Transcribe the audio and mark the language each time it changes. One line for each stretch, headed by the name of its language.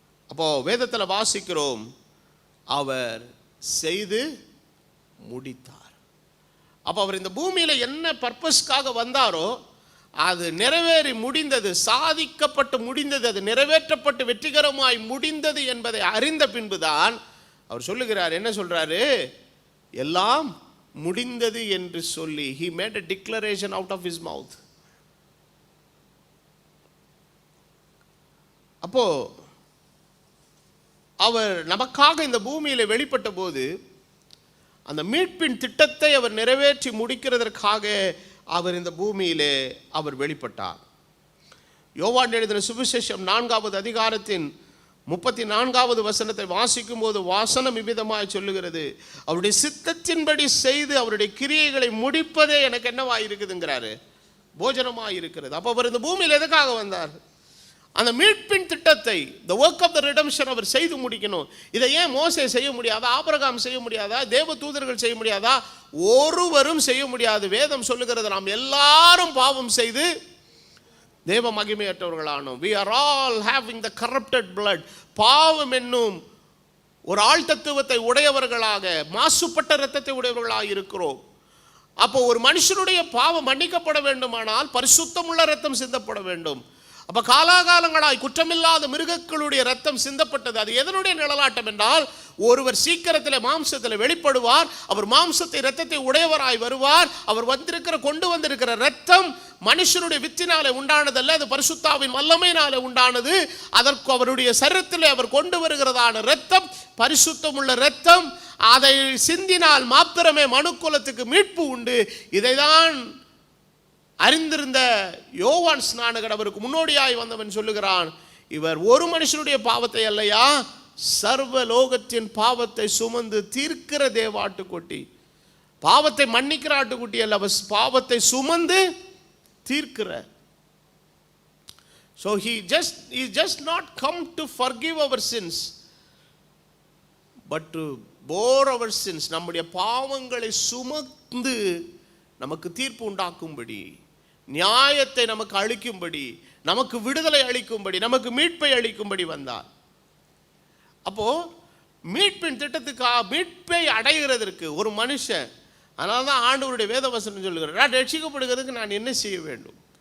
Tamil: அப்போ வேதத்தில் வாசிக்கிறோம், அவர் செய்து முடித்தார். அப்போ அவர் இந்த பூமியில் என்ன பர்பஸ்க்காக வந்தாரோ அது நிறைவேறி முடிந்தது, சாதிக்கப்பட்டு முடிந்தது, அது நிறைவேற்றப்பட்டு வெற்றிகரமாய் முடிந்தது என்பதை அறிந்த பின்புதான் அவர் சொல்லுகிறார். என்ன சொல்றாரு? எல்லாம் முடிந்தது என்று சொல்லி
English: he made a declaration out of his mouth.
Tamil: அப்போ அவர் நமக்காக இந்த பூமியில வெளிப்பட்ட போது அந்த மீட்பின் திட்டத்தை அவர் நிறைவேற்றி முடிக்கிறதற்காக அவர் இந்த பூமியிலே அவர் வெளிப்பட்டார். யோவான் எழுதின சுவிசேஷம் 4வது அதிகாரத்தின் 34வது வசனத்தை வாசிக்கும் போது வாசனம் இவ்விதமாய் சொல்லுகிறது, அவருடைய சித்தத்தின்படி செய்து அவருடைய கிரியைகளை முடிப்பதே எனக்கு என்னவாய் இருக்குதுங்கிறாரு, போஜனமாய் இருக்கிறது. அப்போ அவர் இந்த பூமியில் எதுக்காக வந்தார்? அந்த மீட்பின் திட்டத்தை,
English: the work of the redemption
Tamil: அவர் செய்து முடிக்கணும். இதை ஏன் மோசே செய்ய முடியாதா, ஆபிரகாம் செய்ய முடியாதா, தேவ தூதர்கள் செய்ய முடியாதா? ஒருவரும் செய்ய முடியாது. வேதம் சொல்லுகிறது, நாம் எல்லாரும் பாவம் செய்து தேவ மகிமையற்றவர்களானோம்.
English: we are all having the corrupted blood.
Tamil: பாவம் என்னும் ஒரு ஆள் தத்துவத்தை உடையவர்களாக, மாசுபட்ட இரத்தத்தை உடையவர்களாக இருக்கிறோம். அப்போ ஒரு மனுஷனுடைய பாவம் மன்னிக்கப்பட வேண்டுமானால் பரிசுத்தமுள்ள இரத்தம் சிந்தப்பட வேண்டும். அப்ப காலாகாலங்களாய் குற்றமில்லாத மிருகங்களுடைய ரத்தம் சிந்தப்பட்டது. அது எதனுடைய நிழலாட்டம் என்றால், ஒருவர் சீக்கிரத்தில் மாம்சத்தில் வெளிப்படுவார். அவர் மாம்சத்தை இரத்தத்தை உடையவராய் வருவார். அவர் கொண்டு வந்திருக்கிற ரத்தம் மனுஷனுடைய வித்தினாலே உண்டானதல்ல, அது பரிசுத்தாவின் வல்லமையினாலே உண்டானது. அதற்கு அவருடைய சரீரத்தில் அவர் கொண்டு வருகிறதான ரத்தம் பரிசுத்தமுள்ள ரத்தம். அதை சிந்தினால் மாத்திரமே மனுக்குலத்துக்கு மீட்பு உண்டு. இதைதான் அறிந்திருந்த யோவான் ஸ்நானகர் அவருக்கு முன்னோடியாய் வந்தவன் சொல்லுகிறான், இவர் ஒரு மனுஷனுடைய பாவத்தை அல்லையா, சர்வ லோகத்தின் பாவத்தை சுமந்து தீர்க்கிற தேவாட்டுக்குட்டி. பாவத்தை மன்னிக்கிற ஆட்டுக்குட்டி அல்ல, அவர் பாவத்தை சுமந்து தீர்க்கிற.
English: So he just not come to forgive our sins, but to bore our sins.
Tamil: நம்முடைய பாவங்களை சுமந்து நமக்கு தீர்ப்பு உண்டாக்கும்படி, நியாயத்தை நமக்கு அளிக்கும்படி, நமக்கு விடுதலை அளிக்கும்படி, நமக்கு மீட்பை அளிக்கும்படி வந்தார். அப்போ மீட்பின் திட்டத்துக்காக, மீட்பை அடைகிறதற்கு ஒரு மனுஷன், அதனால தான் ஆண்டவருடைய வேத வசனம் சொல்லுகிறார், நான் ரட்சிக்கப்படுகிறதுக்கு நான் என்ன செய்ய வேண்டும்?